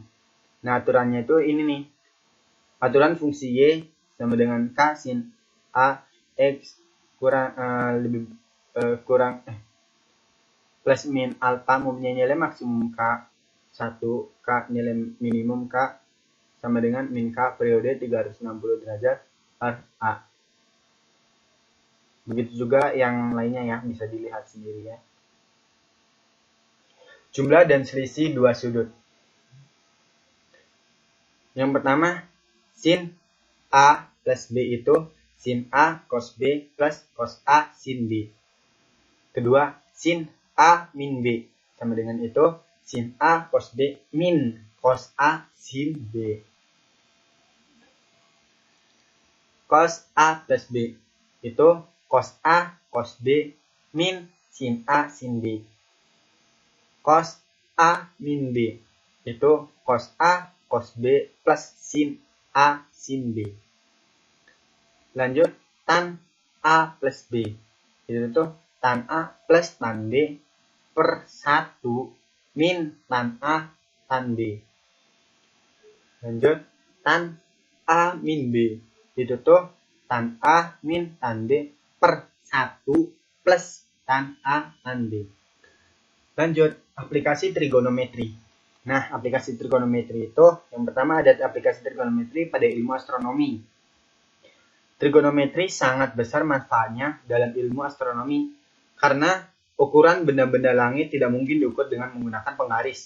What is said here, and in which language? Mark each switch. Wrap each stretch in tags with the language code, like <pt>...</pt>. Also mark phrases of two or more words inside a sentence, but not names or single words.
<id>Nah, aturannya itu ini nih. Aturan fungsi Y sama dengan K sin A X plus min alfa mempunyai nilai maksimum K 1, K nilai minimum K sama dengan min K periode 360 derajat per A. Begitu juga yang lainnya ya, bisa dilihat sendiri ya. Jumlah dan selisih dua sudut. Yang pertama, sin A plus B itu sin A cos B plus cos A sin B. Kedua, sin A min B sama dengan itu sin A cos B min cos A sin B. Cos A plus B itu cos A cos B min sin A sin B. Cos A min B itu cos A cos B plus sin A sin B. Lanjut, tan A plus B itu tuh tan A plus tan B per 1 min tan A tan B. Lanjut, tan A min B. Itu tuh tan A min tan B per 1 plus tan A tan B. Lanjut, aplikasi trigonometri. Nah, aplikasi trigonometri itu, yang pertama ada aplikasi trigonometri pada ilmu astronomi. Trigonometri sangat besar manfaatnya dalam ilmu astronomi karena ukuran benda-benda langit tidak mungkin diukur dengan menggunakan penggaris.</id>